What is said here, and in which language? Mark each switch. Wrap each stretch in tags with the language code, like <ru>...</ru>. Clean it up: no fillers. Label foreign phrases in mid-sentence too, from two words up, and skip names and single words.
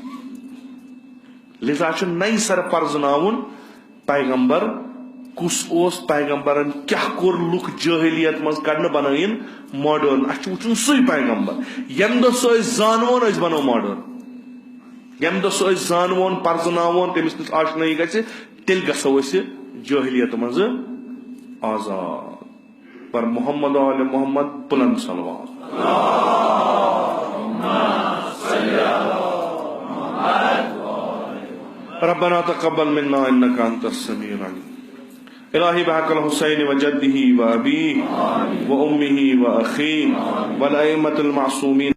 <ks>لہذا چھُ نَیہِ سرٕ پرزناوُن پیغمبر کُس اوس پیغمبرن کیاہ کوٚر لُکھ جٲہلیت منٛز کڑنہٕ بنٲیِن ماڈٲرن اسہِ چھُ وٕچھُن سُے پیغمبر ییٚمہِ دۄہ سُہ أسۍ زانوون أسۍ بنو ماڈٲرن ییٚمہِ دۄہ سُہ أسۍ زانوون پرزناوون تٔمِس نِش آشنٲیی گژھِ تیٚلہِ گژھو أسۍ جٲہلیت منٛزٕ آزاد پر محمد آل محمد بلند صلوات</ks> <ar>ربنا تقبل منا انك انت السميع العليم إلهي بحق الحسين وجده وأبيه وأمه وأخيه والأئمة المعصومين</ar>